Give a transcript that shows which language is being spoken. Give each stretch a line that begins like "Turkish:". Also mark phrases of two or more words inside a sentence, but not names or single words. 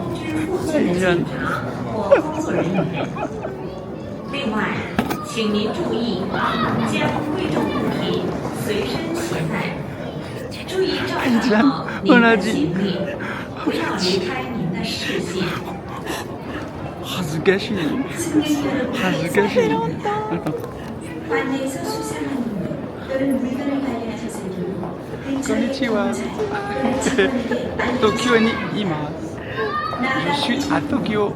Chinese: 名人。另外，请您注意将贵重物品随身携带，注意照看好您的行李，不要离开您的视线。
Japanese: 恥ずかしい。恥ずかしい。こんにちは。東京にいます。
French: Je suis à Tokyo.